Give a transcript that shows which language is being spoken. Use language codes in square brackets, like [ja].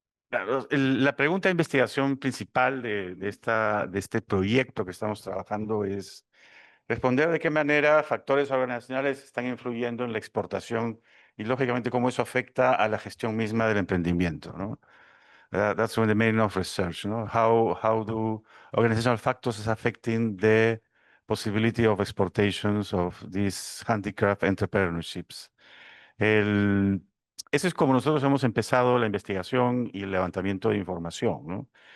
[es] La pregunta de investigación principal de este proyecto que estamos trabajando es responder de qué manera factores organizacionales están influyendo en la exportación y, lógicamente, cómo eso afecta a la gestión misma del emprendimiento, ¿no? [en] That's one of the main of research, ¿no? How do organizational factors is affecting the possibility of exportations of these handicraft entrepreneurships. [es] Eso es como nosotros hemos empezado la investigación y el levantamiento de información, ¿no?